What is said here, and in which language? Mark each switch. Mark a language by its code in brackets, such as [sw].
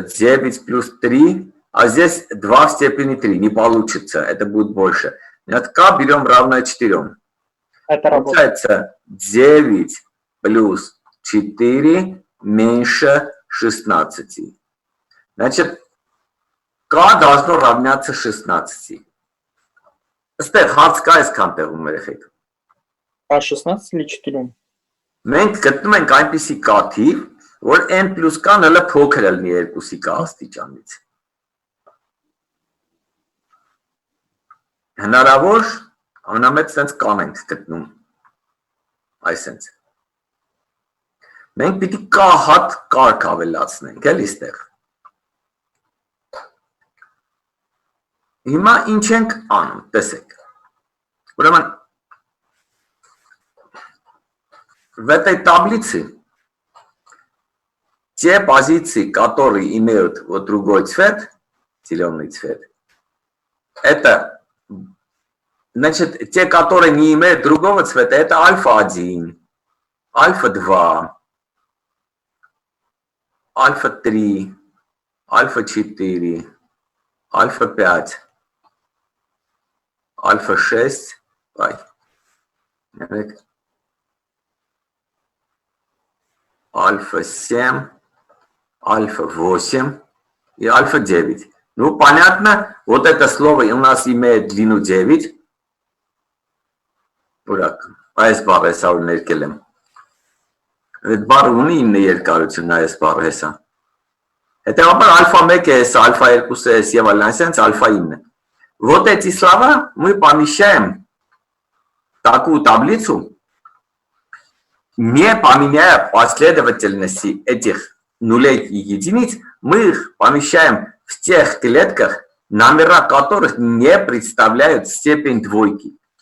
[ru] 9 плюс 3, а здесь 2 в степени 3, не получится, это будет больше. От К берем равное 4. Это получается 9 плюс 4 меньше 16. Значит, К должно равняться 16. [hy] Ստեղ հարց կա այսքան տեղում երեխեք։ Կա 16 [ru] или [hy] 4? Մենք գտնում ենք այնպիսի K թիվ, որ n plus K-ն հələ փոքր է լինի 2-ի K աստիճանից։ Հնարավոր ամենամեծ sense K-ն ենք գտնում։ Այսենց։ Մենք պիտի K հատ կարգ ավելացնենք, էլի ստեղ։ Հիմա ինչ ենք անում, տեսեք։ Ուրեմն [ru] в этой таблице те позиции, которые имеют вот другой цвет, зеленый цвет, это, значит, те, которые не имеют другого цвета, это альфа-1, альфа-2, альфа-3, альфа-4, альфа-5, альфа-6, альфа-7, альфа-8 и альфа-9. Ну, понятно, вот это слово у нас имеет длину 9. [hy] Ուրակ, այս բառը հեսա որ ներկել եմ։ Այդ բառը ունի 9 երկարություն, այս բառը հեսա։ Հետևաբար альфа 1 է հեսա, альфа 2 է հեսա, եւ այլն, այսինքն альфа 9. [ru] Вот эти слова мы помещаем в такую таблицу, не поменяя последовательности этих нулей и единиц, мы их помещаем в тех клетках, номера которых не представляют степень двойки.